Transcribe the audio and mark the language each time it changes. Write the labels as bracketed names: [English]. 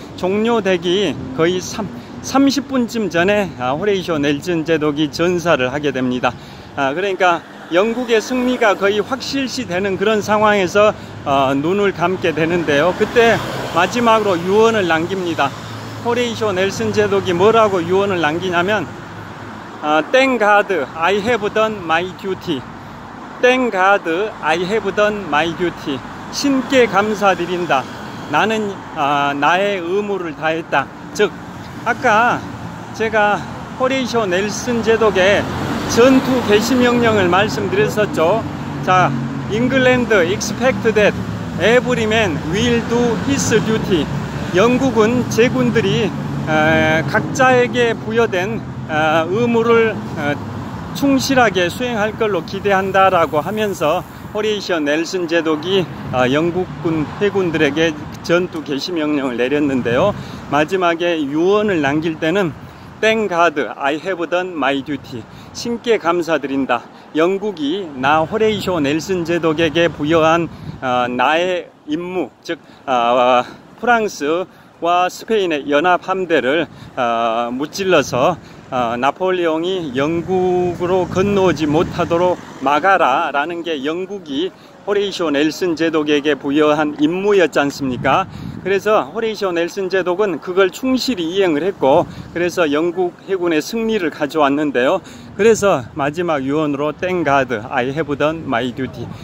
[Korean] 종료되기 거의 30분쯤 전에 호레이쇼 넬슨 제독이 전사를 하게 됩니다. 그러니까 영국의 승리가 거의 확실시 되는 그런 상황에서 눈을 감게 되는데요. 그때 마지막으로 유언을 남깁니다. 호레이쇼 넬슨 제독이 뭐라고 유언을 남기냐면 [English] Thank God I have done my duty. Thank God I have done my duty. [Korean] 신께 감사드린다. 나는 나의 의무를 다했다. 즉 아까 제가 호레이쇼 넬슨 제독의 전투 개시 명령을 말씀드렸었죠. [English] 자, England expect that every man will do his duty. [Korean] 영국은 제군들이 각자에게 부여된 의무를 충실하게 수행할 걸로 기대한다라고 하면서 호레이쇼 넬슨 제독이 영국군 해군들에게 전투 개시 명령을 내렸는데요. 마지막에 유언을 남길 때는 [English] Thank God I have done my duty. [Korean] 신께 감사드린다. 영국이 나 호레이쇼 넬슨 제독에게 부여한 나의 임무, 즉 프랑스와 스페인의 연합 함대를 무찔러서 나폴레옹이 영국으로 건너오지 못하도록 막아라 라는 게 영국이 호레이쇼 넬슨 제독에게 부여한 임무였지 않습니까? 그래서 호레이쇼 넬슨 제독은 그걸 충실히 이행을 했고, 그래서 영국 해군의 승리를 가져왔는데요. 그래서 마지막 유언으로 [English] Thank God I have done my duty.